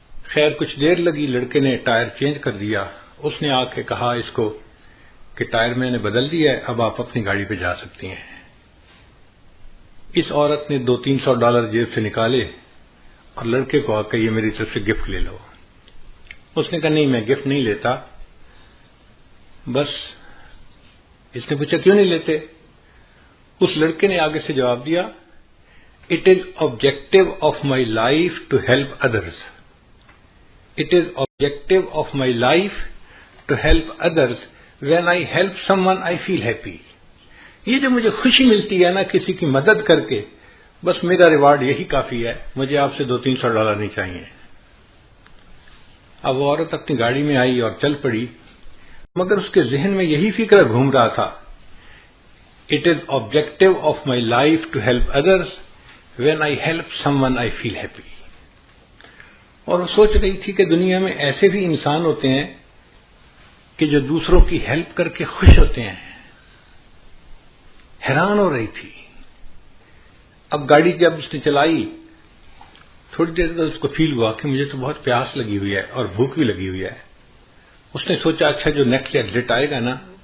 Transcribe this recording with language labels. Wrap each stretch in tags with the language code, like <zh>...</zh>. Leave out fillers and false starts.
<ur>خیر کچھ دیر لگی، لڑکے نے ٹائر چینج کر دیا، اس نے آ کے کہا اس کو کہ ٹائر میں نے بدل دیا ہے، اب آپ اپنی گاڑی پہ جا سکتی ہیں۔ اس عورت نے $200-300 جیب سے نکالے اور لڑکے کو آ کے یہ میری طرف سے گفٹ لے لو۔ اس نے کہا نہیں میں گفٹ نہیں لیتا، بس۔ اس نے پوچھا کیوں نہیں لیتے؟ اس لڑکے نے آگے سے جواب دیا</ur> <en>It is objective of my life to help others. It is objective of my life to help others. When I help someone, I feel happy.</en> <ur>یہ جو مجھے خوشی ملتی ہے نا کسی کی مدد کر کے، بس میرا ریوارڈ یہی کافی ہے، مجھے آپ سے $200-300 نہیں چاہیے۔ اب وہ عورت اپنی گاڑی میں آئی اور چل پڑی، مگر اس کے ذہن میں یہی فکر گھوم رہا تھا</ur> <en>It is objective of my life to help others. When I help someone, I feel happy.</en> <ur>اور وہ سوچ رہی تھی کہ دنیا میں ایسے بھی انسان ہوتے ہیں کہ جو دوسروں کی ہیلپ کر کے خوش ہوتے ہیں۔ حیران ہو رہی تھی۔ اب گاڑی جب اس نے چلائی، تھوڑی دیر بعد اس کو فیل ہوا کہ مجھے تو بہت پیاس لگی ہوئی ہے اور بھوک بھی لگی ہوئی ہے۔ اس نے سوچا اچھا جو نیکسٹ ایگزٹ آئے گا نا</ur>